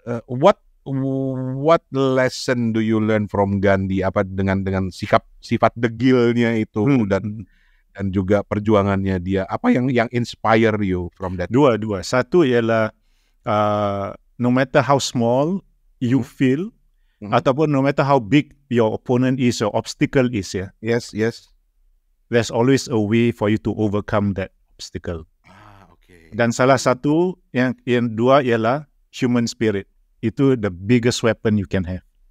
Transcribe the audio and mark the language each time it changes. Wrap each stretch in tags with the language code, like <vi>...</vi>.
<en>What lesson do you learn from Gandhi?</en> <ms>Apa dengan sifat degilnya itu dan juga perjuangannya dia? Apa yang</ms> <en>inspire you from that?</en> <ms>Dua. Satu ialah</ms> <en>no matter how small you feel,</en> <ms>ataupun</ms> <en>no matter how big your opponent is or obstacle is, ya. Yes. There's always a way for you to overcome that obstacle.</en> <ms>Dan salah satu yang dua ialah</ms> <en>human spirit.</en> <ms>Itu</ms> <en>the biggest weapon you can have.</en>